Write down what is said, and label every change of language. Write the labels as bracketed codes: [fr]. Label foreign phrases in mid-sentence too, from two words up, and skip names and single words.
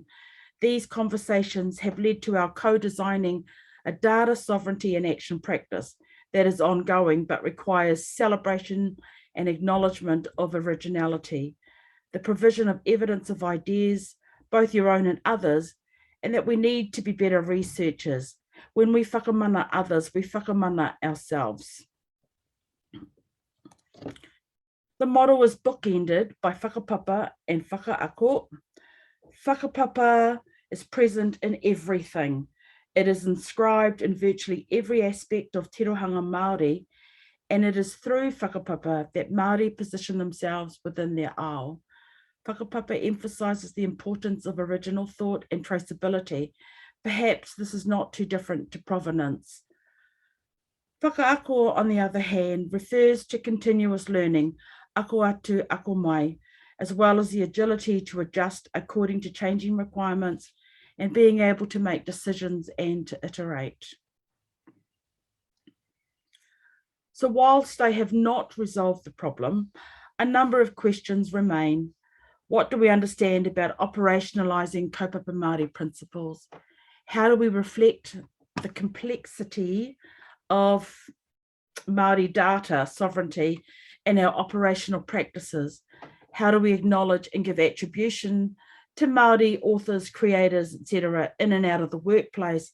[en] These conversations have led to our co-designing a data sovereignty and action practice that is ongoing but requires celebration and acknowledgement of originality, the provision of evidence of ideas, both your own and others, and that we need to be better researchers. When we whakamana others, we whakamana ourselves. The model was bookended by whakapapa and whakaako. Whakapapa is present in everything. It is inscribed in virtually every aspect of [mi] tirohanga Māori, [en] and it is through whakapapa that Māori position themselves within their ao. Whakapapa emphasises the importance of original thought and traceability. Perhaps this is not too different to provenance. Whakaako, on the other hand, refers to continuous learning, [mi] ako atu, ako mai, [en] as well as the agility to adjust according to changing requirements and being able to make decisions and to iterate. So whilst I have not resolved the problem, a number of questions remain. What do we understand about operationalising [mi] kaupapa Māori [en] principles? How do we reflect the complexity of Māori data sovereignty in our operational practices? How do we acknowledge and give attribution to Māori authors, creators, etc., in and out of the workplace?